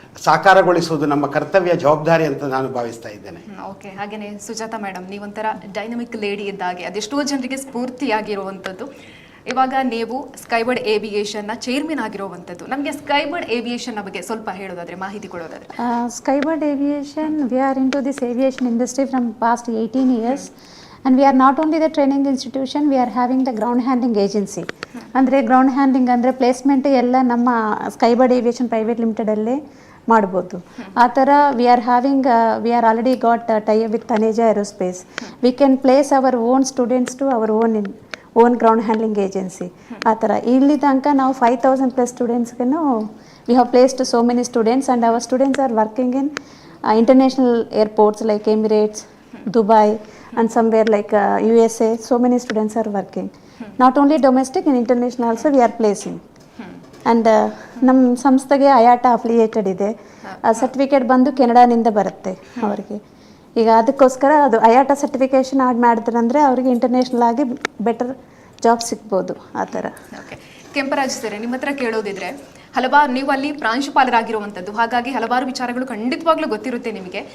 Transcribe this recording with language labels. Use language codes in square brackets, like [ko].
[kn] ಸಾಕಾರಗೊಳಿಸುವುದು ನಮ್ಮ ಕರ್ತವ್ಯ ಜವಾಬ್ದಾರಿ ಅಂತ ನಾನು ಭಾವಿಸ್ತಾ ಇದ್ದೇನೆ. ಓಕೆ, ಹಾಗೇನೆ ಸುಜಾತ ಮೇಡಮ್, ನೀವೊಂಥರ ಡೈನಮಿಕ್ ಲೇಡಿ ಇದ್ದಾಗೆ ಅದೆಷ್ಟೋ ಜನರಿಗೆ ಸ್ಫೂರ್ತಿಯಾಗಿರುವಂಥದ್ದು. ಇವಾಗ ನೀವು ಸ್ಕೈಬರ್ಡ್ ಏವಿಯೇಷನ್ನ ಚೇರ್ಮನ್ ಆಗಿರುವಂಥದ್ದು. ನಮಗೆ ಸ್ಕೈಬರ್ಡ್ ಏವಿಯೇಷನ್ನ ಬಗ್ಗೆ ಸ್ವಲ್ಪ ಹೇಳೋದಾದ್ರೆ, ಮಾಹಿತಿ ಕೊಡೋದಾದ್ರೆ. [en] Skybird Aviation, we are into this aviation industry from past 18 years. And we are not only the training institution, we are having the ground handling agency. [kn] ಅಂದರೆ ಗ್ರೌಂಡ್ ಹ್ಯಾಂಡ್ಲಿಂಗ್ ಅಂದರೆ ಪ್ಲೇಸ್ಮೆಂಟ್ ಎಲ್ಲ ನಮ್ಮ ಸ್ಕೈಬರ್ಡ್ ಏವಿಯೇಷನ್ ಪ್ರೈವೇಟ್ ಲಿಮಿಟೆಡಲ್ಲೇ ಮಾಡ್ಬೋದು. ಆ ಥರ [en] We are already got tie with Taneja aerospace. We can place our own students to our own ground handling agency. [kn] ಆ ಥರ ಇಲ್ಲಿ ತನಕ ನಾವು [en] 5,000+ ಸ್ಟೂಡೆಂಟ್ಸ್ಗೂ we have placed so many students and our students are working in international airports like Emirates, Dubai and somewhere like USA. So many students are working. Not only domestic and international also we are placing. [kn] And ನಮ್ಮ ಸಂಸ್ಥೆಗೆ IATA affiliated ಇದೆ. Certificate ಬಂದು ಕೆನಡಾನಿಂದ ಬರುತ್ತೆ ಅವರಿಗೆ. ಈಗ ಅದಕ್ಕೋಸ್ಕರ ಅದು IATA certification add ಮಾಡಿದ್ರಂದರೆ ಅವರಿಗೆ ಇಂಟರ್ನ್ಯಾಷನಲ್ ಆಗಿ ಬೆಟರ್ ಜಾಬ್ ಸಿಗ್ಬೋದು. ಆ ಥರ. ಓಕೆ, ಕೆಂಪರಾಜ್ ಸರ್, ನಿಮ್ಮ ಹತ್ರ ಕೇಳೋದಿದ್ರೆ, ನೀವು ಅಲ್ಲಿ ಪ್ರಾಂಶುಪಾಲರಾಗಿರುವಂಥದ್ದು, ಹಾಗಾಗಿ ಹಲವಾರು ವಿಚಾರಗಳು ಖಂಡಿತವಾಗ್ಲೂ ಗೊತ್ತಿರುತ್ತೆ ನಿಮಗೆ.